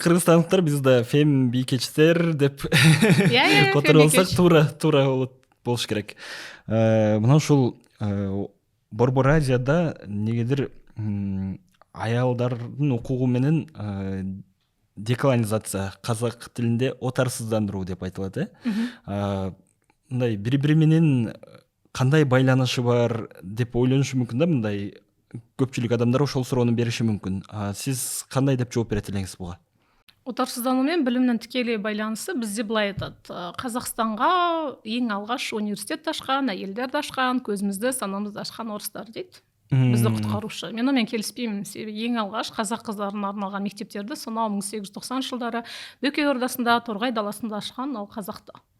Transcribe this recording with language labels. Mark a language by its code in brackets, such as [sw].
[kk] Қырғызстандықтар бізді фембикечтер деп қотыр болсақ тура болуш керек. [ky] Мынау шул Борбор Азияда негедір аялдардың укугу менен деколонизация, қазақ тілінде отарсыздандыруу деп айтылады. Мындай бири-бири менен кандай байланышы бар деп ойлонушу мүмкүн да, мындай көпчүлүк адамдар ошол суроону бериши мүмкүн. Сиз кандай деп жооп берет элеңиз буга? [kk] Отарсыздану мен білімнің тікелей байланысы бізде былай айтады. Қазақстанға ең алғаш университет ашқан, әйелдерді ашқан, көзімізді, санамызды ашқан орыстар дейді. Бізді құтқарушы. Мен онымен келіспеймін. Ең алғаш қазақ қыздарына арналған мектептерді сонау 1890 жылдары Бөкей Ордасында, Торғай даласында ашқан ол қазақты.